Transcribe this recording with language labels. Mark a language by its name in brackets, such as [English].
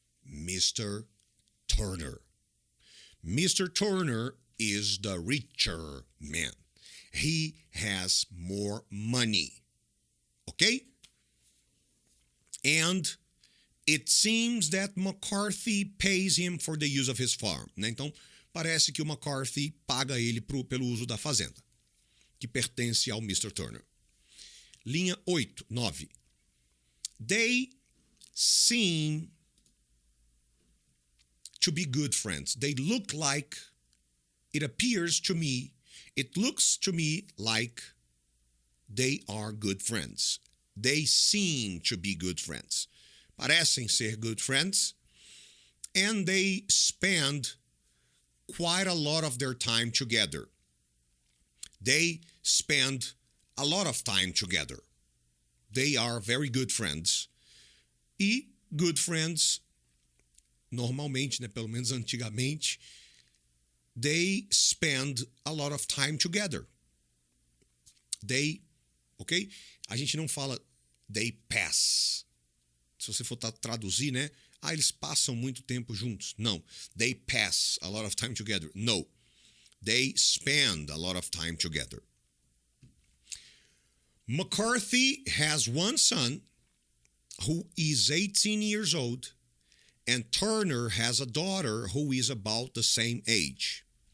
[English] Mr. Turner. Mr. Turner is the richer man. He has more money. Okay? And it seems that McCarthy pays him for the use of his farm. [Portuguese] Né? Então, parece que o McCarthy paga ele pelo uso da fazenda, que pertence ao Mr. Turner. Linha 8, 9. [English] They seem to be good friends. They look like, it looks to me like they are good friends. They seem to be good friends. [Portuguese] Parecem ser [English] good friends. And they spend quite a lot of their time together. They spend a lot of time together. They are very good friends. E good friends, [Portuguese] normalmente, né, pelo menos antigamente, [English] they spend a lot of time together. They, ok? [Portuguese] A gente não fala [English] they pass. [Portuguese] Se você for traduzir, né? Eles passam muito tempo juntos. Não. [English] They pass a lot of time together. No. They spend a lot of time together. McCarthy has one son who is 18 years old, and Turner has a daughter who is about the same age.